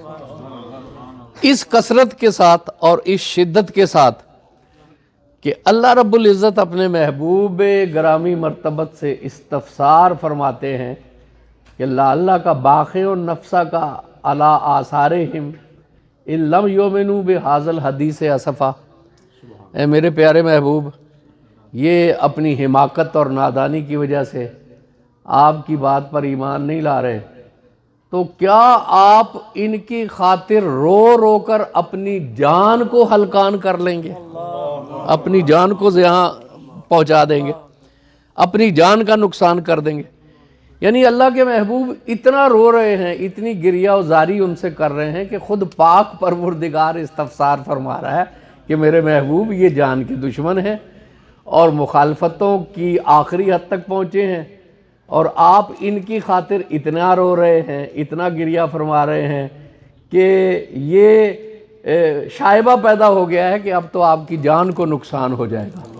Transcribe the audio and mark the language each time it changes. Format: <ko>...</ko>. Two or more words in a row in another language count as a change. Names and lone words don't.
<ur>اس کثرت کے ساتھ اور اس شدت کے ساتھ کہ اللہ رب العزت اپنے محبوب گرامی مرتبت سے استفسار فرماتے ہیں کہ اللہ کا</ur> <ar>باخع نفسہ کا علی آثارہم ان لم یؤمنوا بہذا الحدیث اسفا۔</ar> <ur>اے میرے پیارے محبوب، یہ اپنی حماقت اور نادانی کی وجہ سے آپ کی بات پر ایمان نہیں لا رہے، تو کیا آپ ان کی خاطر رو رو کر اپنی جان کو ہلکان کر لیں گے؟ اپنی جان کو زیاں پہنچا دیں گے، اپنی جان کا نقصان کر دیں گے؟ یعنی اللہ کے محبوب اتنا رو رہے ہیں، اتنی گریہ و زاری ان سے کر رہے ہیں کہ خود پاک پروردگار استفسار فرما رہا ہے کہ میرے محبوب یہ جان کے دشمن ہیں اور مخالفتوں کی آخری حد تک پہنچے ہیں، اور آپ ان کی خاطر اتنا رو رہے ہیں، اتنا گریہ فرما رہے ہیں کہ یہ شائبہ پیدا ہو گیا ہے کہ اب تو آپ کی جان کو نقصان ہو جائے گا۔</ur>